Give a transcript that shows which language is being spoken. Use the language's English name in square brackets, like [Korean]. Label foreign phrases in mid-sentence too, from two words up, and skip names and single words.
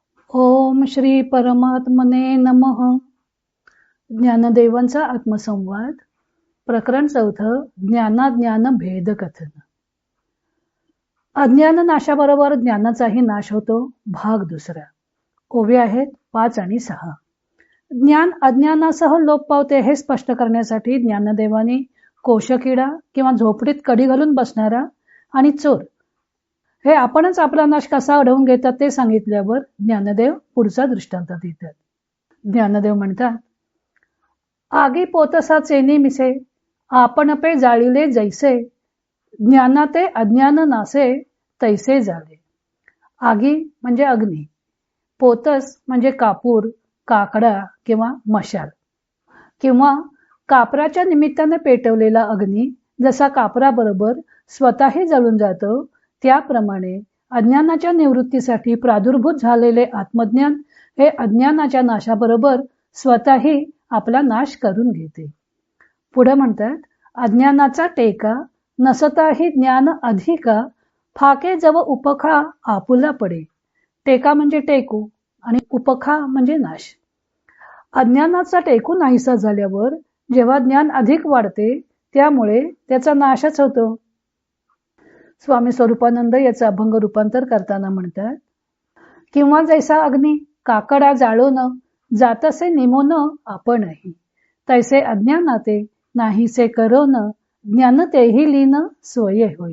[Sanskrit] ओम श्री परमात्मने नमः. [Marathi] ज्ञानदेवांचा आत्मसंवाद. प्रकरण 4. ज्ञानाज्ञान भेद कथन. अज्ञान नाशाबरोबर ज्ञानाचाही नाश होतो. भाग 2. ओवे आहेत 5 आणि 6. ज्ञान अज्ञानासह लोप पावते हे स्पष्ट करण्यासाठी ज्ञानदेवाने कोशकिडा किंवा झोपडीत कडी घालून बसणारा आणि चोर हे आपणच आपला नाश कसा अडवून घेतात ते सांगितल्यावर ज्ञानदेव पुढचा दृष्टांत देतात. ज्ञानदेव म्हणतात, आगी पोतसा चेनी मिसे, आपण पे जाळीले जैसे, ज्ञानाते अज्ञान नासे तैसे झाले. आगी म्हणजे अग्नी, पोतस म्हणजे कापूर, काकडा किंवा मशाल, किंवा कापराच्या निमित्ताने पेटवलेला अग्नी जसा कापराबरोबर स्वतःही जळून जातो, त्याप्रमाणे अज्ञानाच्या निवृत्तीसाठी प्रादुर्भूत झालेले आत्मज्ञान हे अज्ञानाच्या नाशाबरोबर स्वतःही आपला नाश करून घेते. पुढे म्हणतात, अज्ञानाचा टेका नसताही ज्ञान अधिका, फाके जव उपखा आपुला पडे. टेका म्हणजे टेकू आणि उपखा म्हणजे नाश. अज्ञानाचा टेकू नाहीसा झाल्यावर जेव्हा ज्ञान अधिक वाढते त्यामुळे त्याचा नाशच होतो. स्वामी स्वरूपानंद याचं अभंग रूपांतर करताना म्हणतात, किंवा जैसा अग्नी काकडा जाळून जातसे निमोन आपणही, तैसे अज्ञानाते नाहीसे करोन, ज्ञान तेही लीन स्वये होई.